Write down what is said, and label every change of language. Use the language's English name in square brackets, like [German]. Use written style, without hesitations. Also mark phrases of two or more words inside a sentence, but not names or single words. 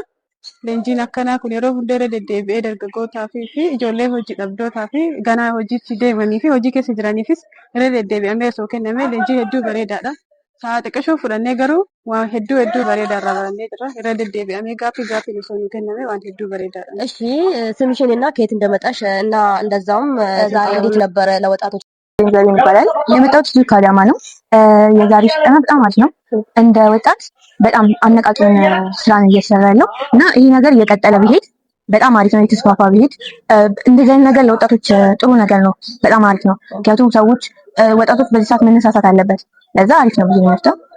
[Oromo] Leenjiin akkanaa kun yeroo hundeera deddeebi'ee dargaggootaa fi ijoollee hojii dhabdootaa fi ganaa hojiitti deemanii fi hojii keessa jiraniifis irra deddeebi'amee osoo kenname leenjii hedduu bareedaadha. Sa'a xiqqashoo fudhannee garuu waan hedduu bareedaa irraa barannee jirra. irra deddeebi'amee gaaffii osoo nuu kenname waan hedduu bareedaadha. [Amharic] እሺ ስምሽን እና ከየት እንደመጣሽ እና እንደዛውም ዛሬ እንዴት ነበረ ለወጣቶች ይባላል። የመጣሁት እዚሁ ከአዳማ ነው። የዛሬ ስልጠና በጣም አሪፍ ነው። እንደ ወጣት በጣም አነቃቂውን ስራ ነው እየሰራ ያለው እና ይሄ ነገር እየቀጠለ ቢሄድ በጣም አሪፍ ነው። የተስፋፋ ቢሄድ እንደዚህ አይነት ነገር ለወጣቶች ጥሩ ነገር ነው። በጣም አሪፍ ነው። ምክንያቱም ወጣቶች በዚህ ሰዓት መነሳሳት አለበት። ለዛ አሪፍ ነው ብዙ ነው።